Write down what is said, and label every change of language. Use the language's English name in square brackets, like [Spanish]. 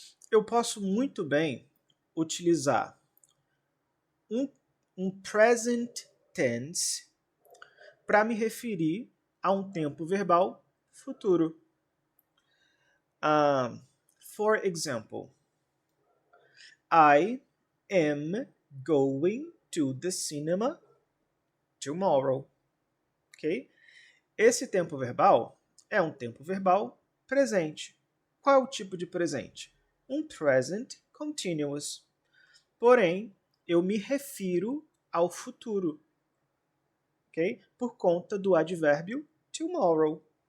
[Portuguese] Eu posso muito bem utilizar um present tense para me referir a um tempo verbal futuro. [English] For example, I am going to the cinema tomorrow. Ok? [Portuguese] Esse tempo verbal é um tempo verbal presente. Qual é o tipo de presente? Um present continuous. Porém, eu me refiro ao futuro, ok? Por conta do advérbio tomorrow.